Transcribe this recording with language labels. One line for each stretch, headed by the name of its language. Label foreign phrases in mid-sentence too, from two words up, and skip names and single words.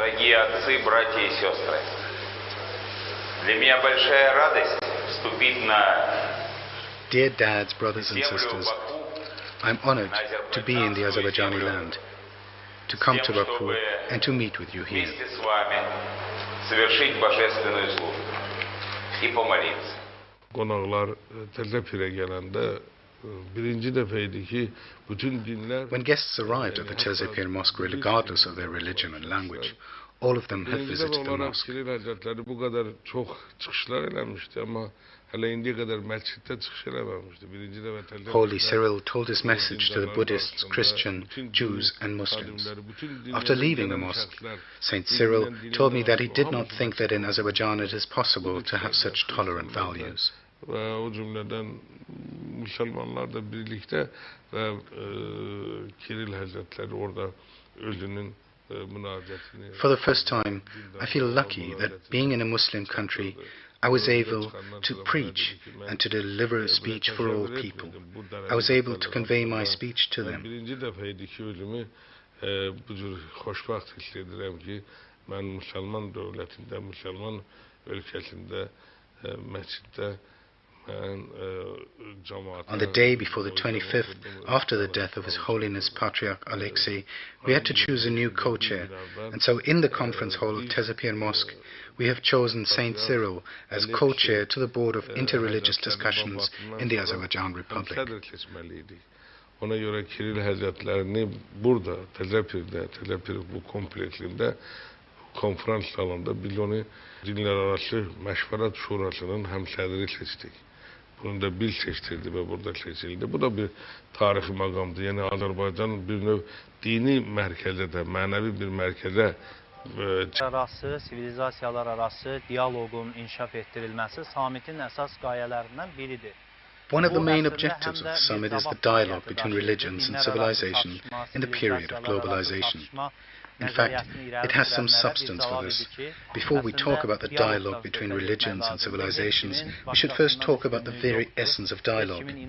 Russian: дорогие отцы, братья и сестры, для меня большая радость вступить на
English: Dear dads, brothers and
Russian: землю
English: sisters,
Russian: Баку,
English: I'm honored to be in the Azerbaijani land, to come to Baku and to meet with you here.
Russian: вместе с вами совершить божественную службу и помолиться.
Azerbaijani: Qonaqlar təzə pirə gələndə birinci dəfə idi ki, bütün dinlər
English: When guests arrived at the Tezepir Mosque, regardless of their religion and language, all of them had
Azerbaijani: birinci dəfə
English: visited the
Azerbaijani: olaraq
English: mosque.
Azerbaijani: Kiril Həzrətləri bu qədər çox çıxışlar eləmişdi, amma hələ indiyə qədər məsciddə çıxış eləməmişdi. Birinci dəfə təzə
English: Holy Cyril told his message to the Buddhists, Christian, Jews and Muslims. After leaving the mosque, Saint Cyril told me that he did not think that in Azerbaijan it is possible to have such tolerant values.
Azerbaijani: və o cümlədən müsəlmanlar da birlikdə və Kiril Həzrətləri orada özünün münacətini.
English: For the first time, I feel lucky that being in a Muslim country, I was able to preach and to deliver a speech for all people. I was able to convey my speech to them.
Azerbaijani: Birinci dəfə idi ki, özümü bu cür xoşbəxt hiss edirəm ki, mən müsəlman dövlətində, müsəlman ölkəsində, məsciddə
English: On the day before the 25th, after the death of His Holiness Patriarch Alexei, we had to choose a new co-chair, and so in the conference hall of Tezepir Mosque, we have chosen Saint Cyril as co-chair to the board of interreligious discussions in the Azerbaijan Republic.
Azerbaijani: Ona görə Kiril Həzrətlərini burada, Tezepirdə, Tezepir bu kompleksində, konferans salonunda biz onu dinlərarası məşvərət şurasının həmsədri seçdik. Bunu da biz seçdirdi və burada seçildi. Bu da bir tarixi məqamdır. Yəni Azərbaycan bir növ dini mərkəzə də, mənəvi bir mərkəzə arası, sivilizasiyalar arası diyaloqun inkişaf etdirilməsi summitin əsas qayələrindən biridir.
English: One of the main objectives of the summit is the dialogue between religions and civilization in the period of globalization. In fact, it has some substance for this. Before we talk about the dialogue between religions and civilizations, we should first talk about the very essence of dialogue.